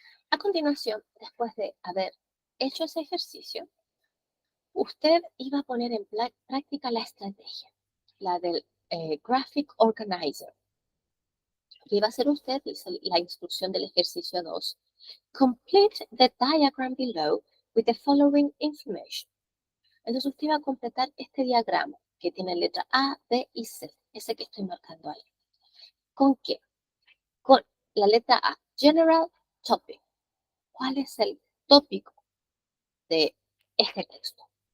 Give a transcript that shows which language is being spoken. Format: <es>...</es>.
<es>A continuación, después de haber hecho ese ejercicio, usted iba a poner en práctica la estrategia, la del Graphic Organizer. ¿Qué iba a hacer usted? Dice la instrucción del ejercicio 2.</es> <en>Complete the diagram below with the following information.</en> <es>Entonces usted va a completar este diagrama que tiene letra A, B y C, ese que estoy marcando ahí. ¿Con qué? Con la letra A, General Topic. ¿Cuál es el tópico de este texto?</es>